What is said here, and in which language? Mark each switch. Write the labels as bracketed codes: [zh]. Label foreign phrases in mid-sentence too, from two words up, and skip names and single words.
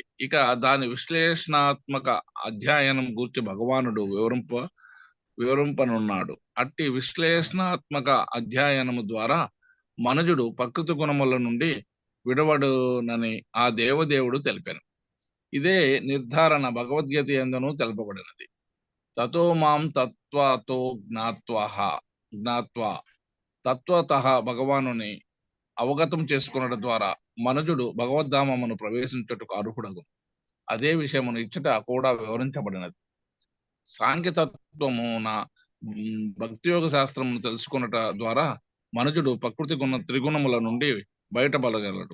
[te] ఇక దాని విశ్లేషణాత్మక అధ్యయనం గూర్చి భగవానుడు వివరింపనున్నాడు. అట్టి విశ్లేషణాత్మక అధ్యయనము ద్వారా మనుజుడు ప్రకృతి గుణముల నుండి విడవడునని ఆ దేవదేవుడు తెలిపాను. ఇదే నిర్ధారణ భగవద్గీత యందును తెలుపబడినది. [sa] తతో మాం తత్వతో జ్ఞాత్వా [te] తత్వతః భగవానుని అవగతం చేసుకున్నట ద్వారా మనుజుడు భగవద్ధామమును ప్రవేశించుటకు అర్హుడగు. అదే విషయమును ఇచ్చట కూడా వివరించబడినది. సాంఖ్యతత్వమున భక్తియోగ శాస్త్రమును తెలుసుకున్నట ద్వారా మనుజుడు ప్రకృతి త్రిగుణముల నుండి బయటపడగలడు.